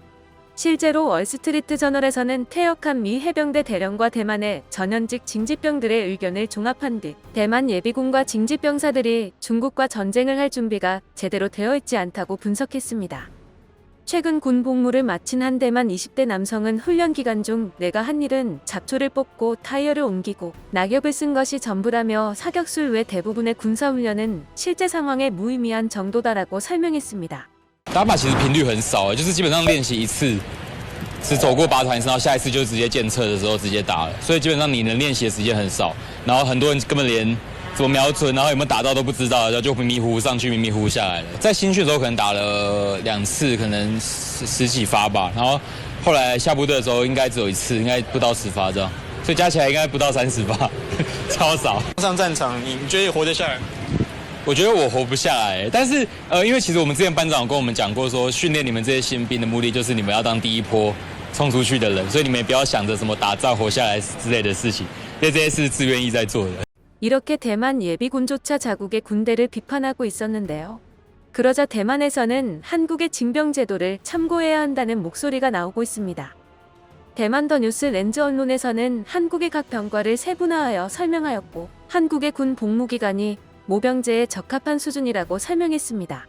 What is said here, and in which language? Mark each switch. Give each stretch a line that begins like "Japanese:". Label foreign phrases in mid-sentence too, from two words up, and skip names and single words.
Korean: 실제로 월스트리트 저널에서는 퇴역한 미 해병대 대령과 대만의 전현직 징집병들의 의견을 종합한 뒤 대만 예비군과 징집병사들이 중국과 전쟁을 할 준비가 제대로 되어 있지 않다고 분석했습니다. 최근 군 복무를 마친 한 대만 20대 남성은 훈련 기간 중 내가 한 일은 잡초를 뽑고 타이어를 옮기고 낙엽을 쓴 것이 전부라며 사격술 외 대부분의 군사훈련은 실제 상황에 무의미한 정도다라고 설명했습니다.
Chinese: 打靶其实频率很少，就是基本上练习一次，是走过靶场，然后下一次就直接检测的时候直接打了，所以基本上你能练习的时间很少，然后很多人根本连怎么瞄准，然后有没有打到都不知道，然后就迷迷糊糊上去，迷迷糊糊下来了。在新训的时候可能打了2次，可能十几发吧，然后后来下部队的时候应该只有1次，应该不到10发这样，所以加起来应该不到30发，超少。上战场，你觉得活得下来？我觉得我活不下来，但是因为其实我们之前班长跟我们讲过说，训练你们这些新兵的目的就是你们要当第一波冲出去的人，所以你们也不要想着什么打仗活下来之类的事情，因为这些是自愿意在做的。
Korean: 이렇게 대만 예비군조차 자국의 군대를 비판하고 있었는데요. 그러자 대만에서는 한국의 징병제도를 참고해야 한다는 목소리가 나오고 있습니다. 대만 더 뉴스 렌즈 언론에서는 한국의 각 병과를 세분화하여 설명하였고 한국의 군 복무기간이 모병제에 적합한 수준이라고 설명했습니다.